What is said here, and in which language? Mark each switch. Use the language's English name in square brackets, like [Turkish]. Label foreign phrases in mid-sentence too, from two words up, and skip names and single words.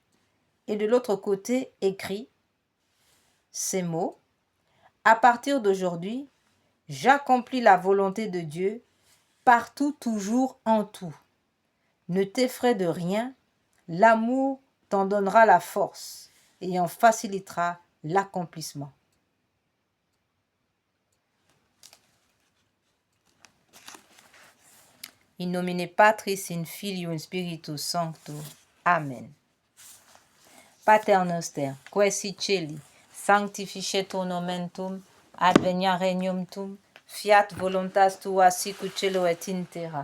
[French] Et de l'autre côté, écris ces mots. À partir d'aujourd'hui, j'accomplis la volonté de Dieu partout, toujours, en tout. Ne t'effraie de rien, l'amour t'en donnera la force et en facilitera l'accomplissement. [Latin] In nomine Patris, in Filio, in Spiritus Sancto. Amen. Pater noster, qui si celi, sanctificetur nomen tuum, adveniat regnum tuum, fiat voluntas tua sicut cielo et in terra.